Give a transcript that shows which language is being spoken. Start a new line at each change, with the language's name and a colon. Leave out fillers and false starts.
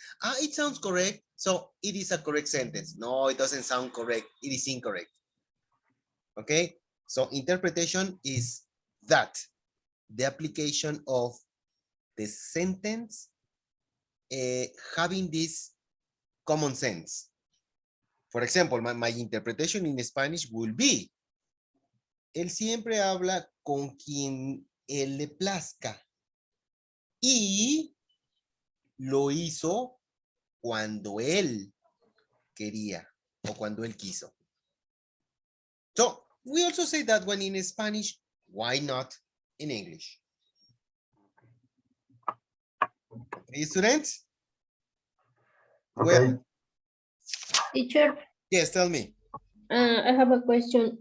English: Ah, it sounds correct. So it is a correct sentence. No, it doesn't sound correct. It is incorrect. Okay. So interpretation is that the application of the sentence having this common sense. For example, my interpretation in Spanish will be,
Spanish: él siempre habla con quien él le plazca. Y lo hizo cuando él quería o cuando él quiso.
English: So, we also say that one in Spanish. Why not in English? Okay, students? Okay. Well, Teacher, yes, tell me. I have a question.